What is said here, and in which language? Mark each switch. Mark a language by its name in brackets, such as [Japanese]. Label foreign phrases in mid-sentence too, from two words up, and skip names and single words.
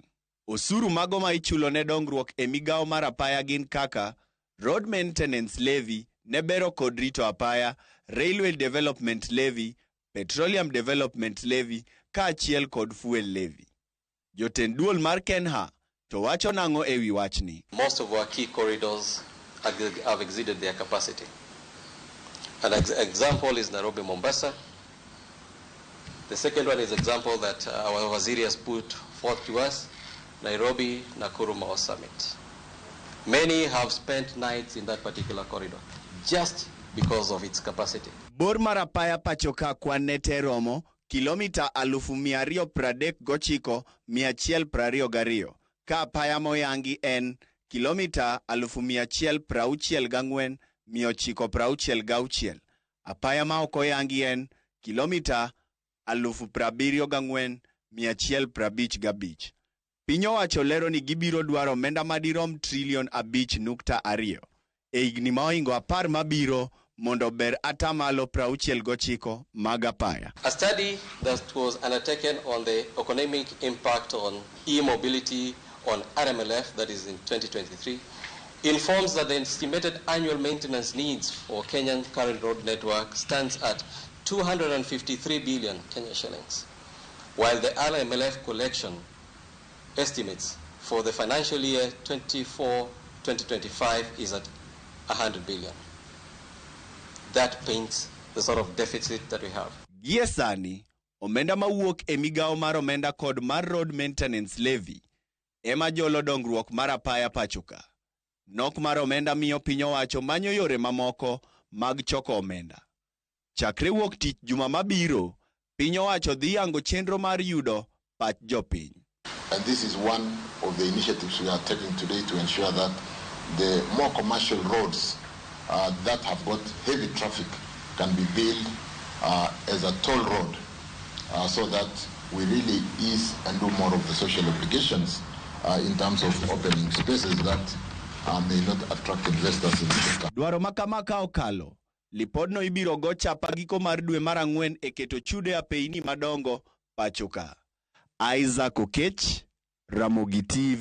[Luo (Kenya and Tanzania)] Osuru mago ma ichulo ne dongruok e migawo mar apaya gin kaka [English] Road Maintenance Levy [Luo (Kenya and Tanzania)] ne bero kod rito apaya, [English] Railway Development Levy, Petroleum Development Levy, [Luo (Kenya and Tanzania)] kaachiel kod [English] Fuel Levy. [Luo (Kenya and Tanzania)] Jotend duol mar KENHA to wacho nang'o e wi wachni. [English] Most of our key corridors have exceeded their capacity. An example is Nairobi-Mombasa. The second one is example that our Waziri has put forth to us, Nairobi-Nakuru-Mao Summit. Many have spent nights in that particular corridor just because of its capacity. [Luo (Kenya and Tanzania)] Bor mar apaya pacho ka kwan ne te romo kilomita 239,122, ka apaya moyangi en kilomita 164,966. Apaya ma ok oyangi en kilomita 74,155. Piny owacho lero ni gibiro dwaro omenda madirom Sh5.2 trilion e higni ma ohingo 10 mabiro mondo ber atamalo 69 mag apaya. [English] A study that was undertaken on the economic impact on e-mobility on RMLF, that is in 2023, informs that the estimated annual maintenance needs for Kenyan current road network stands at 253 billion Kenya shillings, while the RMLF collection estimates for the financial year 24-2025 is at 100 billion. That paints the sort of deficit that we have. [Luo (Kenya and Tanzania)] Gie sani, omenda mawuok e migawo mar omenda kod mar [English] Road Maintenance Levy [Luo (Kenya and Tanzania)] ema jolo dongruok mar apaya pachoka. Nok mar omenda miyo piny owacho manyo yore mamoko mag choko omenda. Chakre wuok tich juma mabiro, piny owacho dhi yango chenro mar yudo pach jopiny. [English] And this is one of the initiatives we are taking today to ensure that the more commercial roads that have got heavy traffic can be built as a toll road so that we really ease and do more of the social obligations in terms of opening spaces that may not attract investors in the sector. [Luo (Kenya and Tanzania)] Dwaro makamaka okalo. Lipodno ibiro go chapa giko mar dwe mar 4 e keto chude a peini madongo pachoka. Isaac Okech, Ramogi TV.